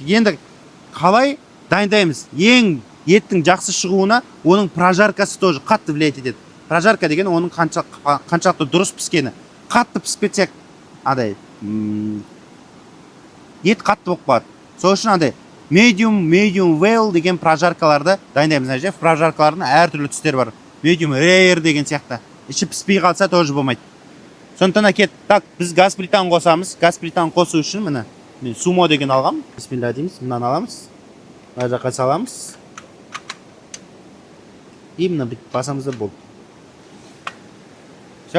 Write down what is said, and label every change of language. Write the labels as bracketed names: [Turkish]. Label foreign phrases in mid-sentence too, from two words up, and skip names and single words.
[Kazakh] Енді қалай дайындаймыз? Ең еттің жақсы шығуына оның прожаркасы тоже қатты влиять етеді. Прожарка деген оның қаншалықты дұрыс піскені. Қатты пісіп кетсек, ет қатты болып қалады. Сол үшін [English] medium well [Kazakh] деген прожаркаларды дайындаймыз. Прожаркалардың әртүрлі түстер бар. [English] Medium rare [Kazakh] деген сияқты. Іші піспей қалса тоже болмайды. Сондықтан кет. Так, біз газ плитаны қосамыз. Газ плитаны қосу үшін міне мен сумо деген алғам. Бисмилля дейміз. Мынаны аламыз. Мына жаққа саламыз. И мына бүйтіп басамызда болды. Все?